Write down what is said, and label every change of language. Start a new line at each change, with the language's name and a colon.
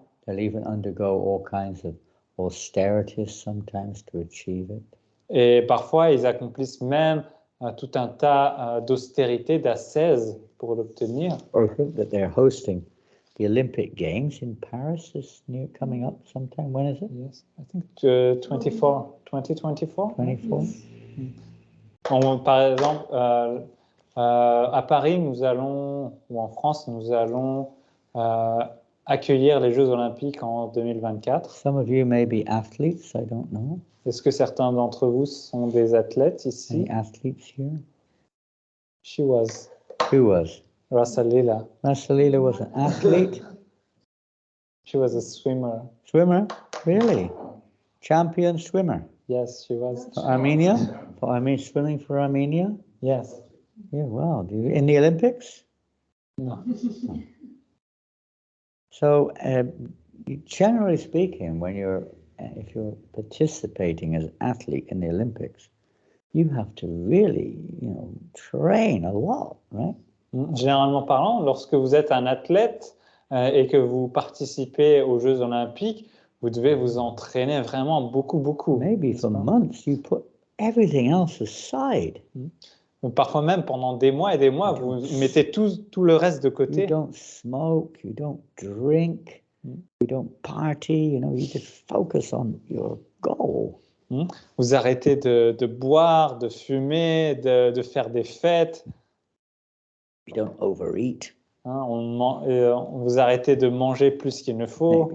English: They'll even undergo all kinds of austerities sometimes to achieve it.
French: Et parfois, ils accomplissent même tout un tas d'austérités, d'ascèses pour l'obtenir.
English: Or think that they're hosting the Olympic Games in Paris is coming up sometime. When is it? Yes, I think 2024. 24?
French: Par exemple, à Paris, nous allons, ou en France, nous allons accueillir les Jeux Olympiques en 2024.
English: Some of you may be athletes, I don't know.
French: Est-ce que certains d'entre vous sont des athlètes ici?
English: Any athletes here? She was. Who was? Rasalila. Rasalila was an athlete? She was a swimmer. Swimmer? Really? Champion swimmer? Yes, she was. For Armenia? Swimming for Armenia? Yes. Yeah, wow. In the Olympics? No. So, generally speaking, when if you're participating as an athlete in the Olympics, you have to really, train a lot, right?
French: Généralement parlant, lorsque vous êtes un athlète et que vous participez aux Jeux Olympiques, vous devez vous entraîner vraiment beaucoup, beaucoup.
English: Maybe for months you put everything else aside.
French: Parfois même pendant des mois et des mois, vous mettez tout le reste de côté.
English: You don't smoke, you don't drink, you don't party, you just focus on your goal.
French: Vous arrêtez de boire, de fumer, de faire des fêtes.
English: You don't overeat.
French: Vous arrêtez de manger plus qu'il ne faut.